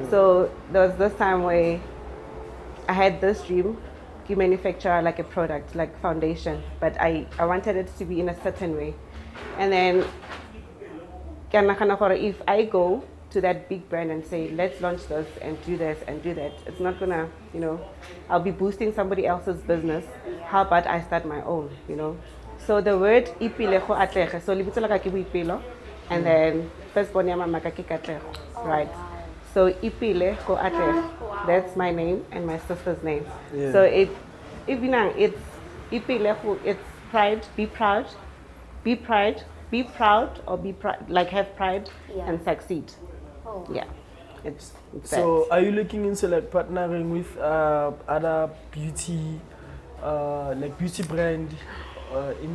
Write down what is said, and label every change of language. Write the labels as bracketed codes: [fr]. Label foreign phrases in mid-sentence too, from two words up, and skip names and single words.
[en] So there was this time where I had this dream to manufacture like a product, like foundation, but I wanted it to be in a certain way. And then if I go to that big brand and say, let's launch this and do this and do that, it's not gonna, I'll be boosting somebody else's business. How about I start my own, So the word [tn] ipile go atlega, [en] so [tn] libitso la ka ke boipelo, [en] and then first born [tn] ya mama ka ke [en] Katlego, right? [tn] So ipile go atlega, [en] that's my name and my sister's name. Yeah. So it's [tn] ipile go, [en] it's pride, be proud, like have pride and succeed. Oh. Yeah, it's So that. are you looking into like partnering with other beauty, like beauty brand in the